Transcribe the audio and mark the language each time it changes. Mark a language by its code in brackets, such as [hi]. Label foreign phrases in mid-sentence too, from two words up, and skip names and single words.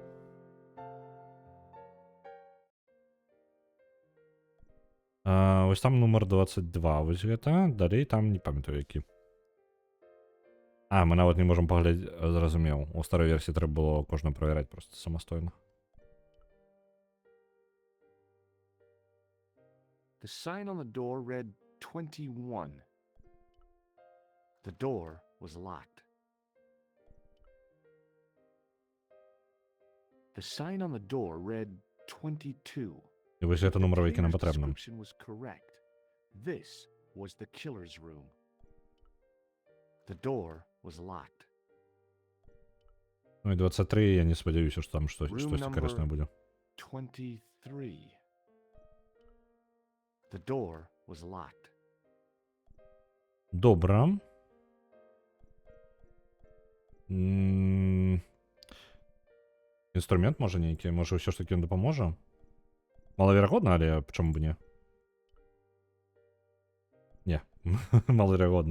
[be] Вось там нумар 22, вось гэта, далей там не памятаю які. Мы нават не можам паглядзець, зразумеў. У старой версіі трэба было кожна правяраць проста самастойна. [en] The sign on the door read 21. The door was locked. The sign on the door read 22. [be] І вось гэта нумар, які нам [en] The [be] патрэбны. [en] description was correct. This was the killer's room. The door was locked. [be] Ну і 23, я не спадзяюся, што там штосьці [en] Room [be] карыснае будзе. [en] 23. The door was locked. [be] Добра. Інструмент можа нейкі, можа ўсё ж такі ён дапаможа? Малаверагодна, але чаму б не? Не, малаверагодна.